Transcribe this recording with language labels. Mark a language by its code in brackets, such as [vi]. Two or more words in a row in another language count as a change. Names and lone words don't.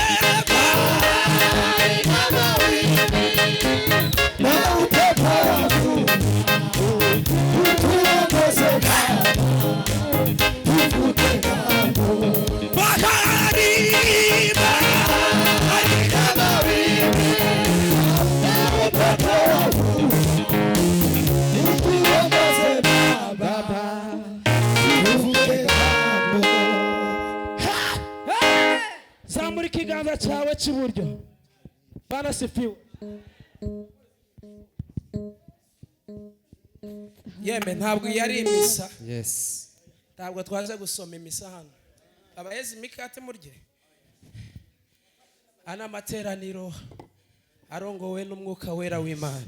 [sw] n'amawimbi na upepo wavuma Utuongoze Baba Tuvuke jambo bahari n'amawimbi na upepo wavuma Utuongoze Baba Tuvuke jambo [rw] zamura ikiganza cyawe cy'iburyo banasifiwe yeme ntabwo yari imisa ntabwo twaje gusoma imisa hano abaheze imikate murye ana materaniro arongowe n'umwuka wera w'Imana